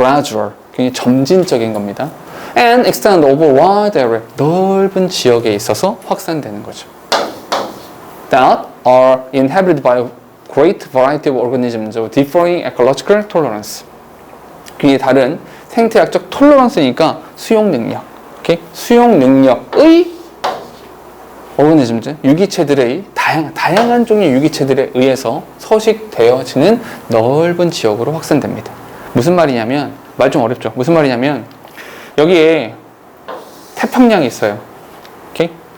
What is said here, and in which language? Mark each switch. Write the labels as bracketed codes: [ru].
[ko] gradual 굉장히 점진적인 겁니다. [en] and extend over wide area [ko] 넓은 지역에 있어서 확산되는 거죠. [en] that are inhabited by a great variety of organisms with differing ecological tolerance. [ko] 그게 다른 생태학적 톨러런스니까 수용 능력. 오케이? 수용 능력의 organisms, 유기체들의 다양한 종류의 유기체들에 의해서 서식되어지는 넓은 지역으로 확산됩니다. 무슨 말이냐면 말 좀 어렵죠. 무슨 말이냐면 여기에 태평양이 있어요. 오케이?